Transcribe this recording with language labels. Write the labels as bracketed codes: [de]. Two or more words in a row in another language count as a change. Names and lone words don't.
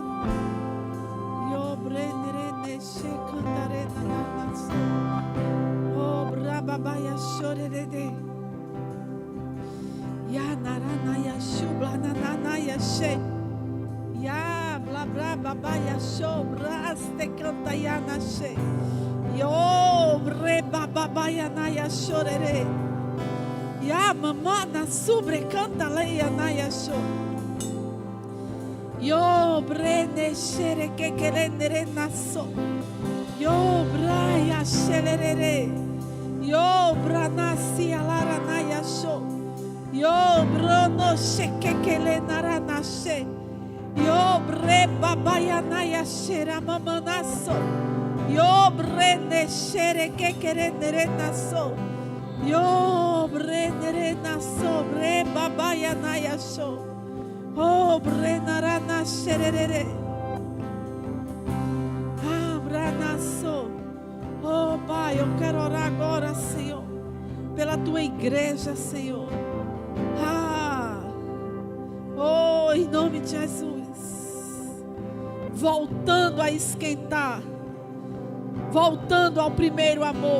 [pt] Yo brendere she cantare na naso. Oh brababaya shorede. Ya narana ya shubla nanana ya she. Ya bla brababaya shobraste canta ya na she. Yo brebababaya na ya shorede. Ya mamá na sobre canta leia na ya sho. Yo brene shere que querendere naso. Yo braya sherere. Yo branasi alara na ya sho. Yo brono sheke que le nara nashe. Yo bre babaya na ya shera mamá naso. Yo brene shere que querendere naso. Yo brendere naso bre babaya na ya sho. Oh brenara na sherere. Ah branaso. Oh Pai, eu quero orar agora, Senhor, pela tua igreja, Senhor. Ah. Oh, em nome de Jesus. Voltando a esquentar. Voltando ao primeiro amor.